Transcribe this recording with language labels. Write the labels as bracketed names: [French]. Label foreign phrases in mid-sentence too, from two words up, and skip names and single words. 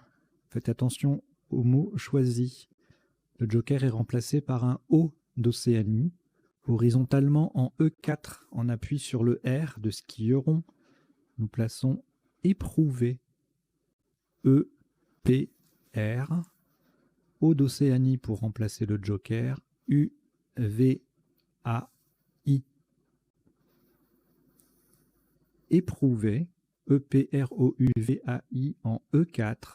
[French] Faites attention aux mots choisis. Le joker est remplacé par un O d'Océanie, horizontalement en E4, en appui sur le R de skieront. Nous plaçons éprouvé. E, P, R. O d'Océanie pour remplacer le joker. U, V, A, I. Éprouvé. E, P, R, O, U, V, A, I en E4.